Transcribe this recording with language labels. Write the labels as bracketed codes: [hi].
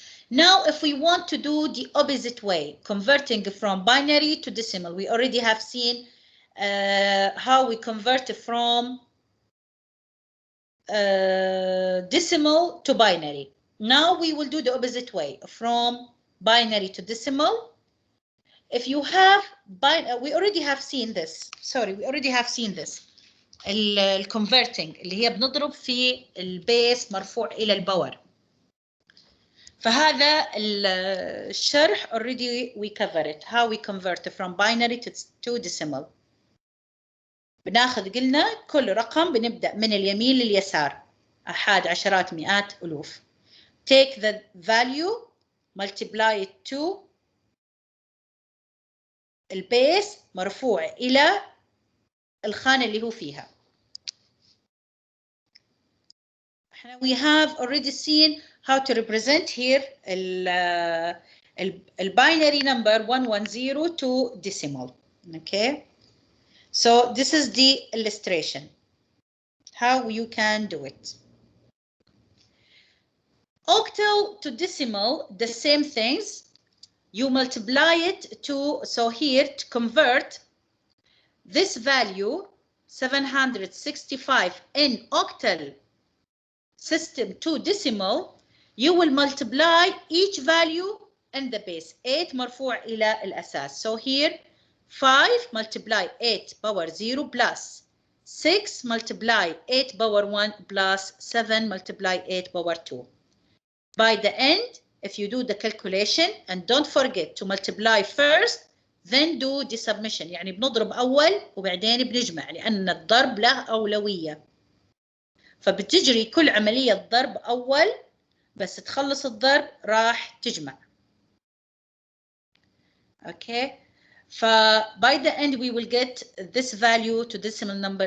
[en] Now, if we want to do the opposite way, converting from binary to decimal, we already have seen how we convert from decimal to binary. Now we will do the opposite way, from binary to decimal. If you have, we already have seen this. Sorry, we already have seen this. [ar] الكونفرتنج اللي هي بنضرب في البيس مرفوع إلى الباور. [en] فهذا الشرح already we cover it. How we convert from binary to decimal. [ar] بناخذ قلنا كل رقم بنبدأ من اليمين لليسار. أحاد عشرات مئات ألوف. Take the value, multiply it to البيس مرفوع إلى الخانة اللي هو فيها. [en] We have already seen how to represent here الباينري number 110 to decimal. Okay, so this is the illustration how you can do it. Octal to decimal, the same things. You multiply it to, so here to convert this value 765 in octal system to decimal, you will multiply each value in the base. 8 مرفوع إلى الأساس. So here 5 multiply 8 power 0 plus 6 multiply 8 power 1 plus 7 multiply 8 power 2. By the end, if you do the calculation and don't forget to multiply first, then do the submission. [ar] يعني بنضرب أول وبعدين بنجمع لأن الضرب له أولوية. فبتجري كل عملية ضرب أول، بس تخلص الضرب راح تجمع. [en] Okay. by the end we will get this value to decimal number.